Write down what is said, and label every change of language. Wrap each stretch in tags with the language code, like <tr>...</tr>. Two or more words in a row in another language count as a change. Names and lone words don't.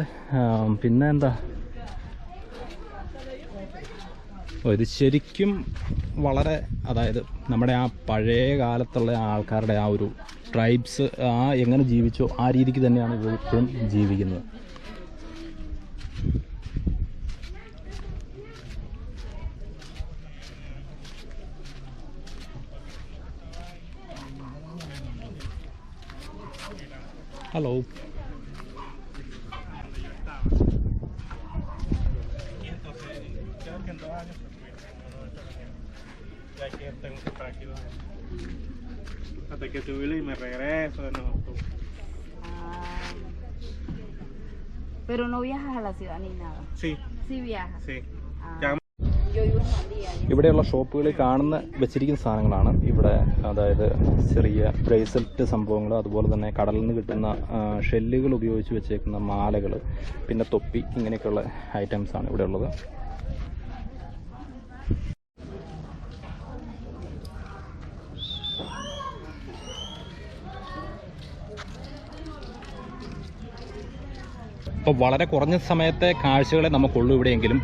<ml>പിന്നെ എന്താ, ഇത് ശരിക്കും വളരെ, അതായത് നമ്മുടെ ആ പഴയ കാലത്തുള്ള ആൾക്കാരുടെ ആ ഒരു ട്രൈബ്സ് എങ്ങനെ ജീവിച്ചോ ആ രീതിക്ക് തന്നെയാണ് ഇവർ ഇപ്പോഴും ജീവിക്കുന്നത്. ഹലോ,</ml> <es>hasta que subirlo y me regreso de nuevo. Pero no viajas a la ciudad ni nada. Sí. Sí viajas. Sí. Yo vivo en Mandía.</es> <ml>ഇവിടെയുള്ള ഷോപ്പുകളിൽ കാണുന്ന വെച്ചിരിക്കുന്ന സാധനങ്ങളാണ് ഇവിടെ. അതായത് ചെറിയ ബ്രേസ്ലെറ്റ് സംഭവങ്ങൾ, അതുപോലെ തന്നെ കടലിൽ നിന്ന് കിട്ടുന്ന ഷെല്ലുകൾ ഉപയോഗിച്ച് വെച്ചേക്കുന്ന മാലകൾ, പിന്നെ തൊപ്പി, ഇങ്ങനെയൊക്കെയുള്ള ഐറ്റംസാണ് ഇവിടെ ഉള്ളത്. അപ്പോൾ വളരെ കുറഞ്ഞ സമയത്തെ കാഴ്ചകളെ നമുക്കുള്ളൂ ഇവിടെയെങ്കിലും.</ml>